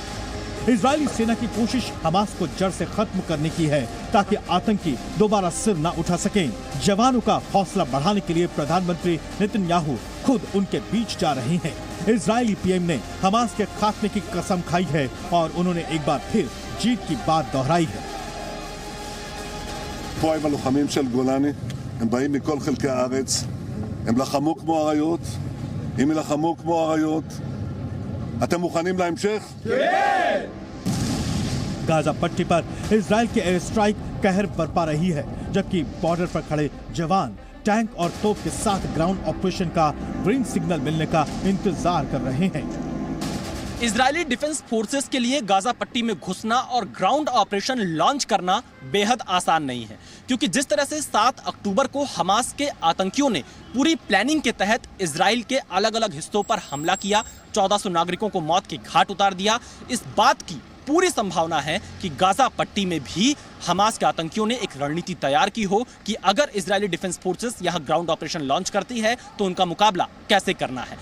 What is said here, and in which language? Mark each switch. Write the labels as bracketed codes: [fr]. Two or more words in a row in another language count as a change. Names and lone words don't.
[hi] इजरायली सेना की कोशिश हमास को जड़ से खत्म करने की है ताकि आतंकी दोबारा सिर न उठा सकें। जवानों का हौसला बढ़ाने के लिए प्रधानमंत्री नेतन्याहू खुद उनके बीच जा रहे हैं। इजरायली पीएम ने हमास के खात्मे की कसम खाई है और उन्होंने एक बार फिर जीत की बात दोहराई है। [he] הם באים מכל חלקי הארץ, הם לחמו כמו אריות, אם ילחמו כמו אריות, אתם מוכנים להמשך? כן! [hi] गाजा पट्टी पर इजराइल की [en] air strike [hi] कहर बरपा रही है, जबकि बॉर्डर पर खड़े जवान टैंक और तोप के साथ [en] ground operation [hi] का [en] green signal [hi] मिलने का इंतजार कर रहे हैं। इजरायली डिफेंस फोर्सेस के लिए गाजा पट्टी में घुसना और [en] ground operation launch [hi] करना बेहद आसान नहीं है, क्योंकि जिस तरह से 7 अक्टूबर को हमास के आतंकियों ने पूरी प्लानिंग के तहत इजराइल के अलग अलग हिस्सों पर हमला किया, 1400 नागरिकों को मौत के घाट उतार दिया, इस बात की पूरी संभावना है कि गाजा पट्टी में भी हमास के आतंकियों ने एक रणनीति तैयार की हो कि अगर इजरायली डिफेंस फोर्सेस यहां [en] ground operation launch [hi] करती है तो उनका मुकाबला कैसे करना है।